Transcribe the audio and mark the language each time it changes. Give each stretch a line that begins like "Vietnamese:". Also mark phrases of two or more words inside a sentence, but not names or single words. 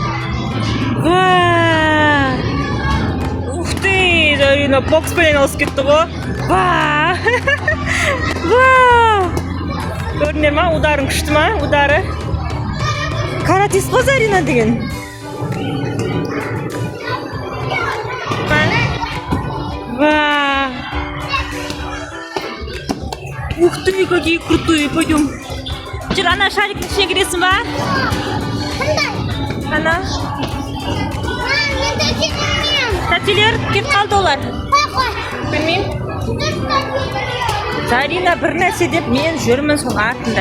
Russian: Ух ты,
Kazakh: Зарина, бокспен алып кетті ғой. Вау! Көріне ма? Ударың күшті ма? Удары? Каратист қой Зарина деген. Вау!
Russian: Ух ты, какие крутые, пойдем.
Kazakh: Жүр, ана шариктің ішіне кіресің ба? Ана? Тәтелер кеп қалды олар. Білмейм. Зарина бір нәрсе деп мен жүрмін соң артында.